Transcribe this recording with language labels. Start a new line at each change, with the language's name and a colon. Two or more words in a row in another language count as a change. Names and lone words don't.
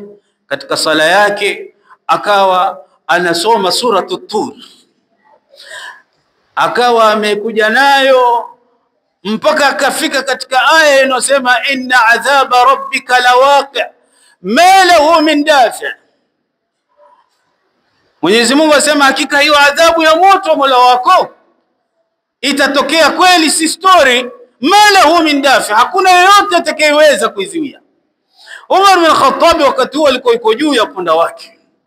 Swahili: Katika sala yake akawa anasoma suratul Tur, akawa amekuja nayo mpaka akafika katika aya inayosema
Arabic: inna adhaba rabbika lawaqi ma lahu min dafi.
Swahili: Mwenyezi Mungu asema hakika hiyo adhabu ya moto Mola wako itatokea kweli, si story.
Arabic: Ma lahu min dafi,
Swahili: hakuna yeyote atakayeweza kuizuia. Umar bin Khattab wakati huo alikuwa yuko juu ya punda wake.